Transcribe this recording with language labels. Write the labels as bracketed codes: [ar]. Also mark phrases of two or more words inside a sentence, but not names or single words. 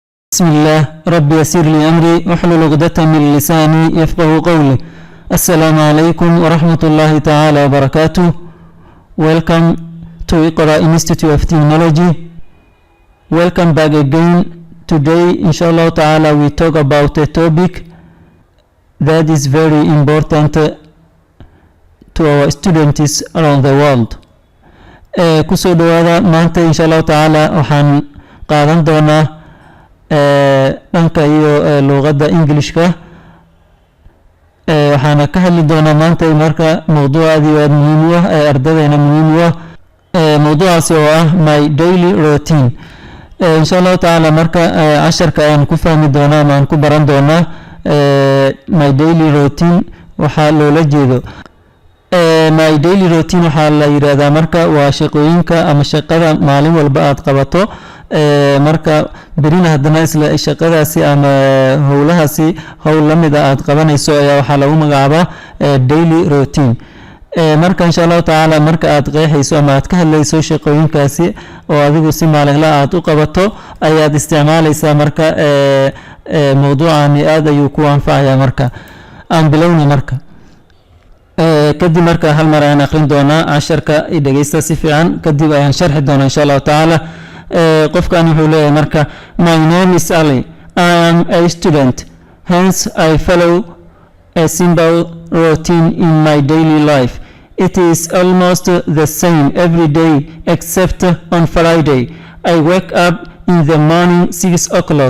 [ar] بسم الله ربي يسر لي أمري واحلل عقدة من لساني يفقه قولي. السلام عليكم ورحمة الله تعالى وبركاته. [en] Welcome to Iqra Institute of Technology. Welcome back again. Today [ar] إن شاء الله تعالى [en] we talk about a topic that is very important to our students around the world. [so] Kusoo dhawaada maanta [ar] إن شاء الله تعالى [so] waxaan qaadan doonaa dhanka iyo luqadda Englishka. waxaana ka hadli doonaa maanta marka mowduucaadii waa muhiim u ah ardaydeena muhiim u ah mowduucaasi oo ah [en] my daily routine. [ar] إن شاء الله تعالى [so] marka casharka ayaan ku fahmi doonaa ama aan ku baran doonaa [en] my daily routine [so] waxaa loola jeedo. [en] my daily routine [so] waxaa la yiraahdaa marka waa shaqooyinka ama shaqada maalin walba aad qabato marka berina haddana isla shaqadaasi ama howlahaasi howl la mid ah aad qabanayso ayaa waxaa lagu magacaabaa [en] daily routine. [so] marka [ar] إن شاء الله تعالى [so] marka aad qeexayso ama aad ka hadlayso shaqooyinkaasi oo adigu si maalinle aad u qabato ayaad isticmaalaysaa marka mowduucani aad ayuu ku anfacayaa. marka aan bilowna marka kadib marka hal mar ayaan aqrin doonaa casharka dhegeysta si fiican kadib ayaan sharxi doonaa [ar] إن شاء الله تعالى. [so] qofkan wuxuu leeyahay marka [en] my name is Ali, I am a student, hence I follow a simple routine in my daily life. It is almost the same every day except on Friday. I wake up in the morning 6 o'clock.